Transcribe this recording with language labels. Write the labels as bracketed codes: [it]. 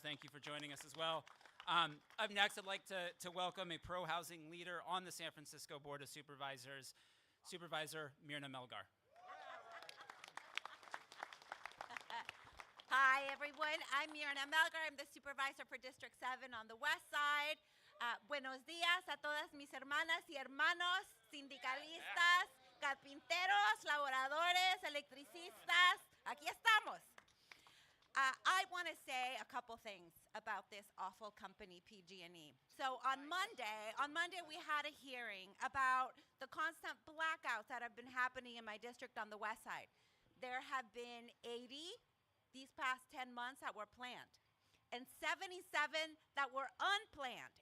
[en] Thank you for joining us as well. Up next, I'd like to welcome a pro-housing leader on the San Francisco Board of Supervisors, Supervisor Myrna Melgar. Hi, everyone. I'm Myrna Melgar. I'm the supervisor for District 7 on the west side. [es] Buenos días a todas mis hermanas y hermanos, sindicalistas, carpinteros, laboradores, electricistas. Aquí estamos. [en] I want to say a couple things about this awful company, PG&E. So on Monday we had a hearing about the constant blackouts that have been happening in my district on the west side. There have been 80 these past 10 months that were planned, and 77 that were unplanned.